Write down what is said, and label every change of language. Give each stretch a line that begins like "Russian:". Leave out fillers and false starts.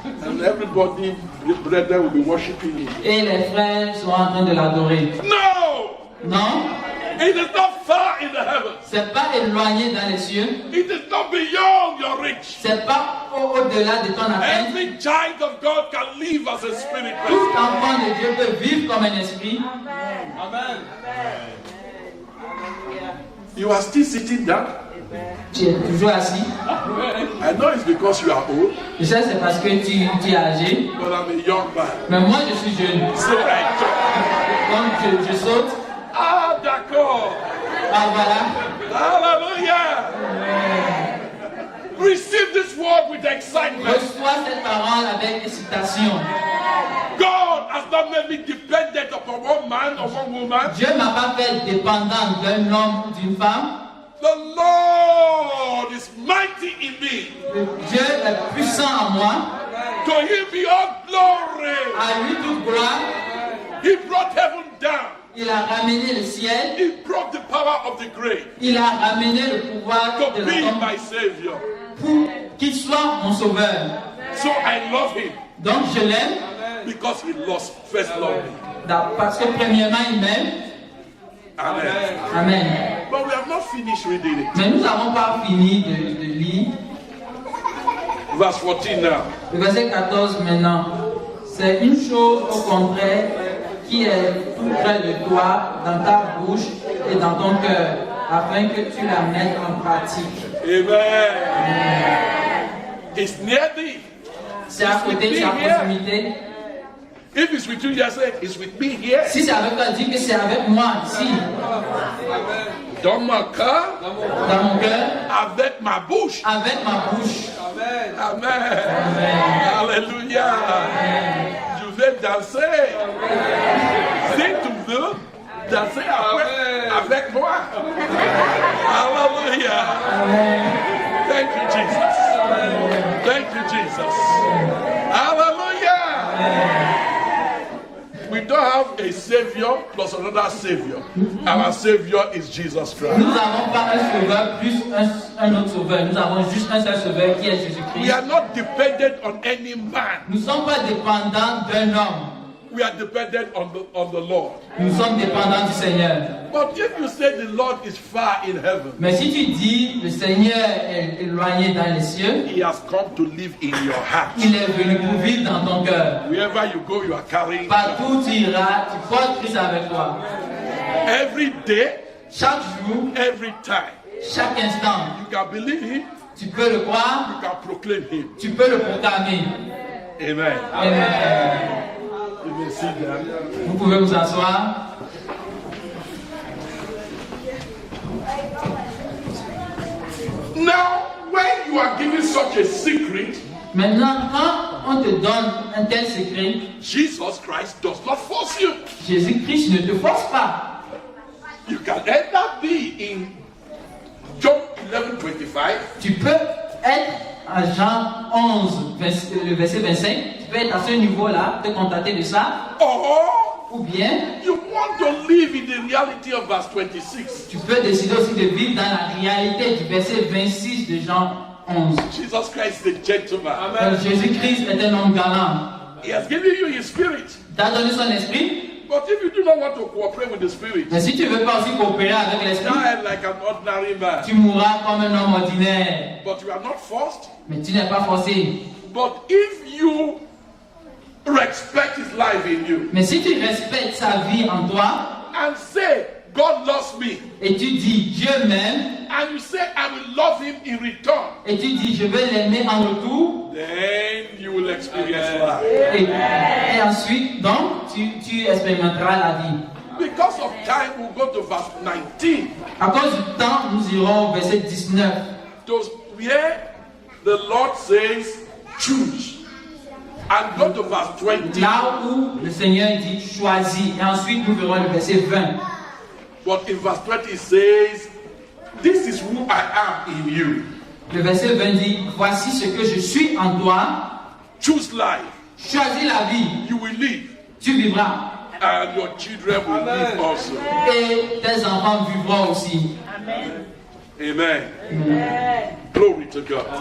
English: And everybody, the brethren, will be worshiping him.
French: Et les frères sont en train de l'adorer.
English: No!
French: Non,
English: It is not far in the heavens.
French: c'est pas éloigné dans les cieux.
English: It is not beyond your reach.
French: C'est pas au-delà de ton atteinte.
English: Every child of God can live as a spirit
French: Tout
English: person.
French: enfant de Dieu peut vivre comme un esprit.
English: Amen. You are still sitting down.
French: Tu es toujours assis.
English: I know it's because you are old,
French: Je sais c'est parce que tu es âgé.
English: but I'm a young man.
French: Mais moi je suis jeune.
English: So I jump.
French: Donc je saute. Ah, d'accord. Ah voilà.
English: Hallelujah. Receive this word with excitement.
French: Reçois cette parole avec excitation.
English: God has not made me dependent upon one man or one woman.
French: Dieu ne m'a pas fait dépendant d'un homme ou d'une femme.
English: The Lord is mighty in me.
French: Dieu est puissant en moi.
English: To him be all glory.
French: À lui toute gloire.
English: He brought heaven down.
French: Il a ramené le ciel.
English: He brought the power of the grave
French: Il a ramené le pouvoir
English: to
French: de
English: be
French: la tombe
English: my savior.
French: pour qu'il soit mon sauveur.
English: So I love him
French: Donc je l'aime
English: because he lost first love me.
French: parce que premièrement il m'aime.
English: Amen.
French: Amen.
English: But we have not finished reading it.
French: Mais nous n'avons pas fini de lire.
English: Verse 14 now.
French: Le verset 14 maintenant. C'est une chose au contraire qui est tout près de toi, dans ta bouche et dans ton cœur, afin que tu la mettes en pratique.
English: Amen. It's near thee.
French: C'est à côté, c'est à proximité.
English: If it's with you, you say, it's with me here.
French: Si c'est avec toi, dis que c'est avec moi ici, Dans mon cœur, dans mon cœur, avec ma bouche. avec ma bouche. Amen. Alléluia. Je vais danser. Si tu veux, danser avec moi.
English: Alléluia. Thank you, Jesus. Thank you, Jesus. Hallelujah. We don't have a savior plus another savior. Our savior is Jesus Christ.
French: Nous n'avons pas un sauveur plus un autre sauveur. Nous avons juste un seul sauveur qui est
English: We
French: Jésus-Christ.
English: are not dependent on any man.
French: Nous ne sommes pas dépendants d'un homme.
English: We are dependent on the Lord.
French: Nous sommes dépendants du Seigneur.
English: But if you say the Lord is far in heaven,
French: Mais si tu dis le Seigneur est éloigné dans les cieux,
English: He has come to live in your heart.
French: il est venu pour vivre dans ton cœur.
English: Wherever you go, you are carrying.
French: Partout où tu iras, tu portes Christ avec toi.
English: Every day,
French: Chaque jour,
English: every time.
French: chaque instant,
English: You can believe Him,
French: tu peux le croire,
English: you can proclaim Him.
French: tu peux le proclamer.
English: Amen.
French: Amen.
English: You may sit down.
French: Vous pouvez vous asseoir.
English: Now, when you are given such a secret,
French: Maintenant, quand on te donne un tel secret,
English: Jesus Christ does not force you.
French: Jésus-Christ ne te force pas.
English: You can either be in John 11:25,
French: Tu peux être à Jean 11, le verset 25, tu peux être à ce niveau-là, te contenter de ça,
English: or
French: ou bien
English: you want to live in the reality of verse 26.
French: tu peux décider aussi de vivre dans la réalité du verset 26 de Jean 11.
English: Jesus Christ is a gentleman.
French: Jésus-Christ est un homme galant.
English: He has given you His Spirit.
French: Il t'a donné son esprit,
English: But if you do not want to cooperate with the Spirit,
French: mais si tu ne veux pas aussi coopérer avec l'esprit,
English: die like an ordinary man.
French: tu mourras comme un homme ordinaire.
English: But you are not forced.
French: Mais tu n'es pas forcé.
English: But if you respect His life in you
French: Mais si tu respectes sa vie en toi,
English: and say, God loves me,
French: et tu dis Dieu m'aime,
English: and you say, I will love Him in return,
French: et tu dis je vais l'aimer en retour,
English: then you will experience life.
French: et ensuite, donc, tu expérimenteras la vie.
English: Because of time, we'll go to verse 19.
French: À cause du temps, nous irons au verset 19.
English: Those where the Lord says, choose. And go to verse 20.
French: Là où le Seigneur dit choisis, et ensuite nous verrons le verset 20.
English: But in verse 20 it says, this is who I am in you.
French: Le verset 20 dit voici ce que je suis en toi,
English: Choose life.
French: choisis la vie,
English: You will live.
French: tu vivras,
English: And your children will live also.
French: et tes enfants vivront aussi.
English: Amen. Glory to God.